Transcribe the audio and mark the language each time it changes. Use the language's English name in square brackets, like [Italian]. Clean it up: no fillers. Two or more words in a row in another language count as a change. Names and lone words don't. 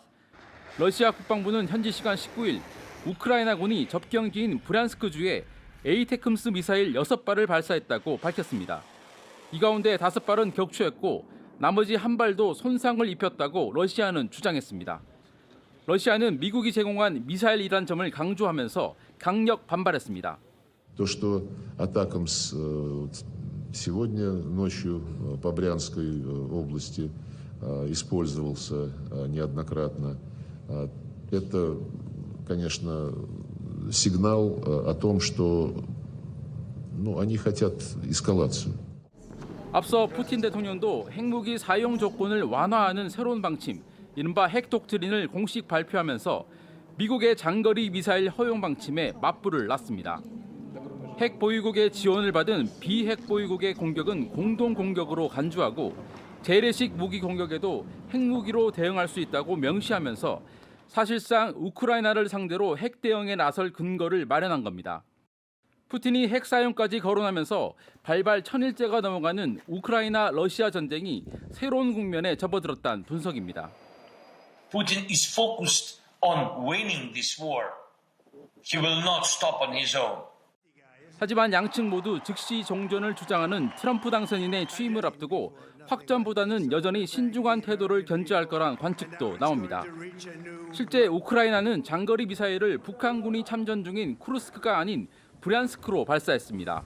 [Korean] 러시아 국방부는 현지 시간 19일 우크라이나군이 접경지인 브란스크주에 에이테크므스 미사일 6발을 발사했다고 밝혔습니다. 이 가운데 5발은 격추했고 나머지 1발도 손상을 입혔다고 러시아는 주장했습니다. 러시아는 미국이 제공한 미사일이란 점을 강조하면서 강력 반발했습니다. [Russian] То, что атакамс сегодня ночью по Брянской области использовался неоднократно, это, конечно, сигнал о том, что они хотят эскалацию. [Korean] 앞서 푸틴 대통령도 핵무기 사용 조건을 완화하는 새로운 방침, 이른바 핵 독트린을 공식 발표하면서 미국의 장거리 미사일 허용 방침에 맞불을 놨습니다. 핵 보유국의 지원을 받은 비핵 보유국의 공격은 공동 공격으로 간주하고 재래식 무기 공격에도 핵무기로 대응할 수 있다고 명시하면서 사실상 우크라이나를 상대로 핵 대응에 나설 근거를 마련한 겁니다. 푸틴이 핵 사용까지 거론하면서 발발 1000일째가 넘어가는 우크라이나 러시아 전쟁이 새로운 국면에 접어들었다는 분석입니다. [English] Putin is focused on winning this war. He will not stop on his own. [Korean] 하지만 양측 모두 즉시 종전을 주장하는 트럼프 당선인의 취임을 앞두고 확전보다는 여전히 신중한 태도를 견지할 거란 관측도 나옵니다. 실제 우크라이나는 장거리 미사일을 북한군이 참전 중인 쿠르스크가 아닌 브란스크로 발사했습니다.